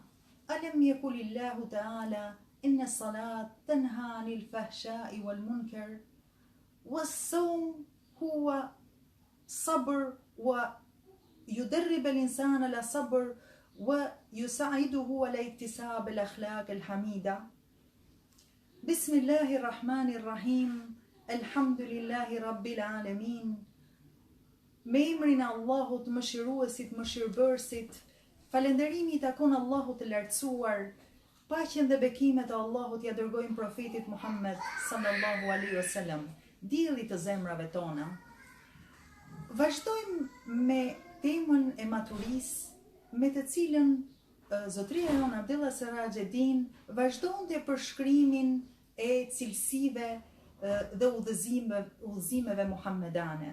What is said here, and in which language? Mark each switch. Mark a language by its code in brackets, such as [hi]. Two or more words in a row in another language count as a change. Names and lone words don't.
[ar] ألم يقل الله تعالى إن الصلاة تنهى عن الفحشاء والمنكر، والصوم هو صبر ويدرب الإنسان على صبر ويساعده على اكتساب الأخلاق الحميدة. بسم الله الرحمن الرحيم الحمد لله رب العالمين. [sq] Me emrin e Allahut mëshiruesit mëshirbërësit, falënderimi takon Allahut të lartësuar, paqen dhe bekimet e Allahut ja dërgojmë profetit Muhammed [ar] صلى الله عليه وسلم, [sq] dielli të zemrave tona. Vazhdojmë me temën e maturisë, me të cilën zotria jonë Abdella Seraxhedin vazhdonte përshkrimin e cilësive dhe udhëzimeve muhammedane.